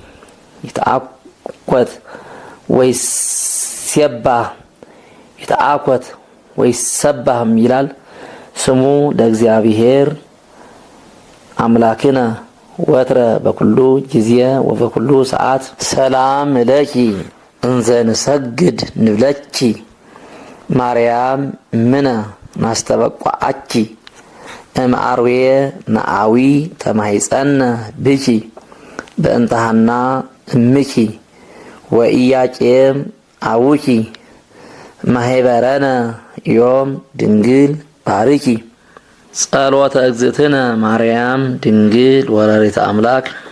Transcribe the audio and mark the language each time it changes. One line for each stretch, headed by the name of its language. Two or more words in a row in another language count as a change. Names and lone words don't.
Geez: ይትአኮት ወይሰባህም ይላል። ስሙ ለእግዚአብሔር አምላክነ ወትረ በኩሉ ጊዜ ወበኩሉ ሰዓት። ሰላም ለኪ እንዘ ንሰግድ ንብለኪ ማርያም ምነ ናስተበቋአኪ እምአርዌ ነአዊ ተማይጸነ ብኪ በእንተሃና እምኪ ወኢያቄም አውኪ ማህበረነ ዮም ድንግል ባርኪ። ጸሎተ እግዝእትነ ማርያም ድንግል ወላዲተ አምላክ